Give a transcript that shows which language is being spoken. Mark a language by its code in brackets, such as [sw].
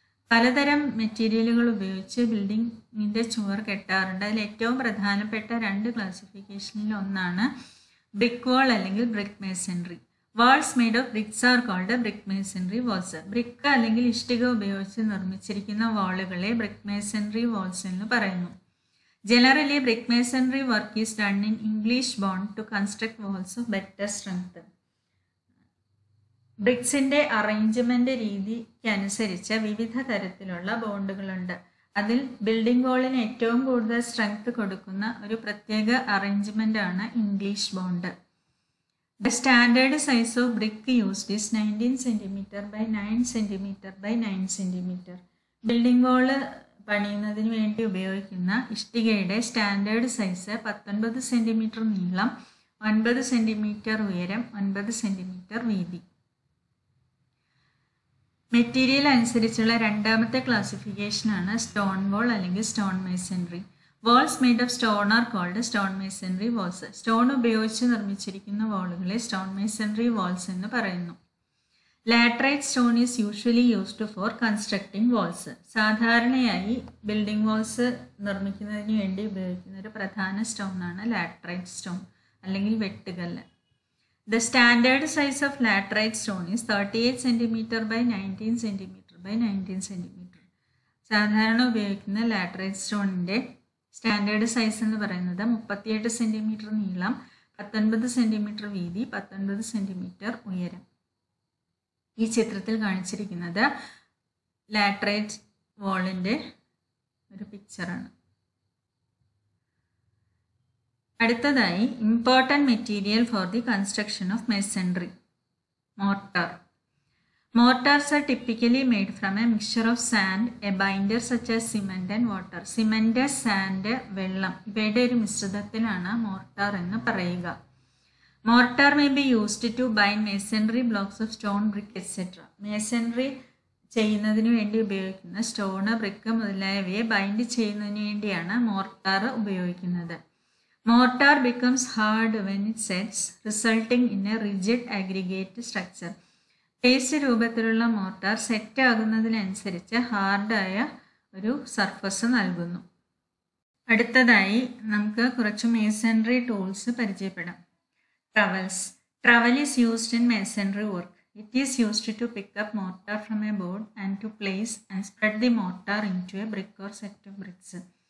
[ml] പലതരം മെറ്റീരിയലുകൾ ഉപയോഗിച്ച് ബിൽഡിങ്ങിൻ്റെ ചുവർ കെട്ടാറുണ്ട്. അതിൽ ഏറ്റവും പ്രധാനപ്പെട്ട 2 ക്ലാസിഫിക്കേഷനിൽ ഒന്നാണ് ബ്രിക്ക് വാൾ അല്ലെങ്കിൽ brick masonry. [en] Walls made of bricks are called brick masonry walls. [ml] Brick അല്ലെങ്കിൽ ഇഷ്ടിക ഉപയോഗിച്ച് നിർമ്മിച്ചിരിക്കുന്ന വാളുകളെ ബ്രിക്ക് മേസൺറി വാൾസ് എന്ന് പറയുന്നു. [en] Generally, brick masonry work is done in English bond to construct walls of better strength. [ml] ബ്രിക്സിൻ്റെ arrangement രീതിക്കനുസരിച്ച് വിവിധ തരത്തിലുള്ള ബോണ്ടുകളുണ്ട്. അതിൽ building വാളിന് ഏറ്റവും കൂടുതൽ സ്ട്രെങ്ത് കൊടുക്കുന്ന ഒരു പ്രത്യേക അറേഞ്ച്മെൻ്റ് ആണ് English bond. [en] The standard size of brick used is 19 cm by 9 cm by 9 cm. [ml] Building വാള് പണിയുന്നതിന് വേണ്ടി ഉപയോഗിക്കുന്ന ഇഷ്ടികയുടെ സ്റ്റാൻഡേർഡ് സൈസ് 19 സെൻറ്റിമീറ്റർ നീളം, 9 സെൻറ്റിമീറ്റർ ഉയരം, 9 സെൻറ്റിമീറ്റർ വീതി. മെറ്റീരിയൽ അനുസരിച്ചുള്ള രണ്ടാമത്തെ ക്ലാസിഫിക്കേഷനാണ് സ്റ്റോൺ വാൾ അല്ലെങ്കിൽ stone masonry. [en] Walls made of stone are called stone masonry walls. [ml] Stone ഉപയോഗിച്ച് നിർമ്മിച്ചിരിക്കുന്ന വാളുകളെ സ്റ്റോൺ മേസൺറി വാൾസ് എന്ന് പറയുന്നു. [en] Laterite stone is usually used for constructing walls. [ml] സാധാരണയായി ബിൽഡിംഗ് വാൾസ് നിർമ്മിക്കുന്നതിന് വേണ്ടി ഉപയോഗിക്കുന്ന ഒരു പ്രധാന സ്റ്റോണാണ് ലാറ്ററൈറ്റ് സ്റ്റോൺ അല്ലെങ്കിൽ വെട്ടുകല്ല്. [en] The standard size of laterite stone is 38 cm by 19 cm by 19 cm. [ml] സാധാരണ ഉപയോഗിക്കുന്ന ലാറ്ററൈറ്റ് സ്റ്റോണിൻ്റെ സ്റ്റാൻഡേർഡ് സൈസ് എന്ന് പറയുന്നത് 38 സെൻറ്റിമീറ്റർ നീളം, 19 സെൻറ്റിമീറ്റർ വീതി, 19 സെൻറ്റിമീറ്റർ ഉയരം. ഈ ചിത്രത്തിൽ കാണിച്ചിരിക്കുന്നത് ലാറ്ററൈറ്റ് വാളിൻ്റെ ഒരു പിക്ചറാണ്. [en] അടുത്തതായി important material for the construction of masonry, mortar. Mortars are typically made from a mixture of sand, a binder such as cement and water. [ml] Cement, sand, വെള്ളം ഇവയുടെ ഒരു മിശ്രിതത്തിനാണ് മോർട്ടാർ എന്ന് പറയുക. [en] Mortar may be used to bind masonry blocks of stone, brick etcetera. [ml] Masonry ചെയ്യുന്നതിന് വേണ്ടി ഉപയോഗിക്കുന്ന stone, brick മുതലായവയെ bind ചെയ്യുന്നതിന് വേണ്ടിയാണ് മോർട്ടാർ ഉപയോഗിക്കുന്നത്. [en] Mortar becomes hard when it sets, resulting in a rigid aggregate structure. [ml] Paste രൂപത്തിലുള്ള മോർട്ടാർ സെറ്റ് ആകുന്നതിനനുസരിച്ച് ഹാർഡായ ഒരു surface നൽകുന്നു. അടുത്തതായി നമുക്ക് കുറച്ച് മേസൺറി ടൂൾസ് പരിചയപ്പെടാം. ട്രവൽസ്. [en] Trowel is used in masonry work. It is used to pick up mortar from a board and to place and spread the mortar into a brick or set of bricks.